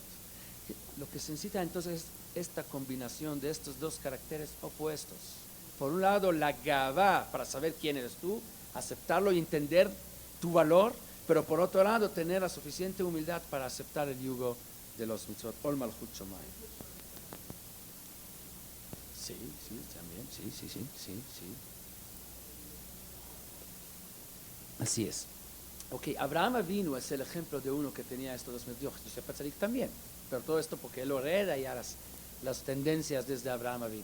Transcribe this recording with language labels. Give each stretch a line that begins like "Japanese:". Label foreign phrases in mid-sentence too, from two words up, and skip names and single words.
Spanish: Lo que se necesita entonces es esta combinación de estos dos caracteres opuestos. Por un lado, la gavá, para saber quién eres tú, aceptarlo y entender tu valor, pero por otro lado, tener la suficiente humildad para aceptar el yugo de los mitzvot.
Hebrew: עול מלכות שמים.
Spanish: Sí, también, sí. Así es. Ok, Abraham Avinu es el ejemplo de uno que tenía estos dos mitzvot. Yosef Atzadik también, pero todo esto porque él lo hereda ya las tendencias desde Abraham Avinu.